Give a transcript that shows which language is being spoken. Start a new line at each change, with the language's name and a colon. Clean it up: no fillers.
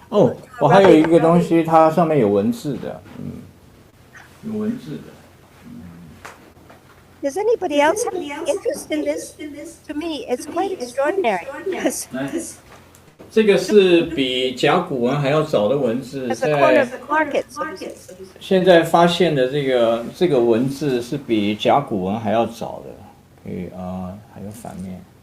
Chinese: 哦，我还有一个东西，它上面有文字的，有文字的。
English: Does anybody else have any interest in this? To me, it's quite extraordinary. Yes.
Chinese: 来，这个是比甲骨文还要早的文字，
English: As a corner
Chinese: 在
English: of the market. So to speak.
Chinese: 现在发现的这个文字是比甲骨文还要早的。可以还有反面。